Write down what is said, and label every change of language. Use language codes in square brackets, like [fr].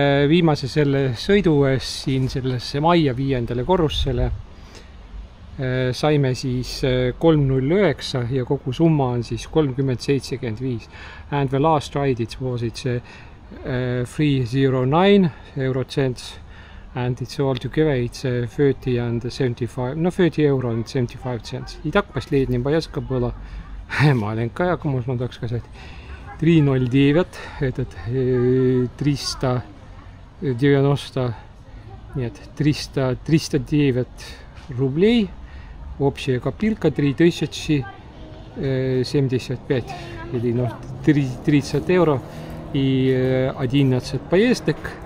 [et] Viimase selle sõidu ees siin sellesse majja 5. korrusele saime siis 309 ja kogu summa on siis 30.75. [en] And the last ride it was it's 309 eurocents and it's all together it's 30 and 75, no 30 euro and 75 cents. [ru] И так последний поездка была маленькая, можно так сказать. 309, этот 309 рублей. Общая копилка 3075 или ну, 30 евро и 11 поездок.